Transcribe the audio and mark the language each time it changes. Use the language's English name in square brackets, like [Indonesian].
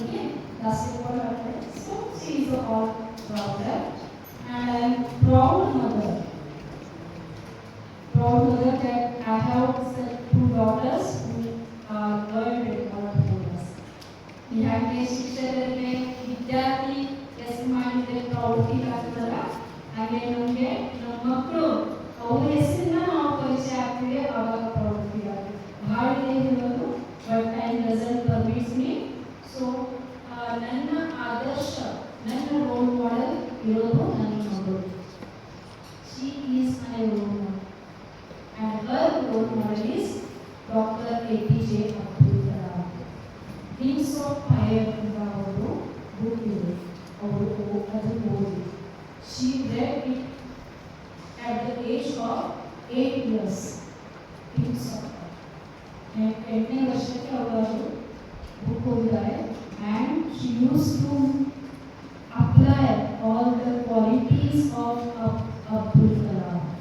[English] she is a all rounder, and I am proud mother. Proud mother that I have two daughters who are learned in our schools. [Kannada] ಹಾಗೆ ಶಿಕ್ಷಕರಿಗೆ ವಿದ್ಯಾರ್ಥಿ ಹೆಸರು ಮಾಡಿದ್ರೆ proud feel ಆಗ್ತದಲ್ಲ, ಹಾಗೆ ನಮಗೆ ನಮ್ಮ ಮಕ್ಕಳು ಅವ್ರ ಹೆಸರನ್ನ ನಾವು ಪರಿಚಯ ಆಗ್ತೀವಿ, ಅವಾಗ ಪ್ರೌಡ್ ಫೀಲ್ ಆಗ್ತದೆ. [English] ಭಾಳ ಇದೆ ಹೇಳೋದು, but time doesn't permits me. [Kannada] So ನನ್ನ ಆದರ್ಶ, ನನ್ನ ರೋಲ್ ಮಾಡೆಲ್ ಇರೋದು ನನ್ನ ಮಗಳು. [English] She is my role model. And her role model is Dr. [Kannada] APJ Abdul Kalam. Wings of Fire ಎಂಬ ಅವರು ಬುಕ್ ಇದೆ, ಅವರು ಅದು ಓದಿ. [English] She read it at the age of 8 years. [Kannada] Wings of Fire. 8ನೇ ವರ್ಷಕ್ಕೆ ಅವರು book ಓದಿದ್ದಾರೆ. [English] And she used to apply all the qualities of Abdul Kalam.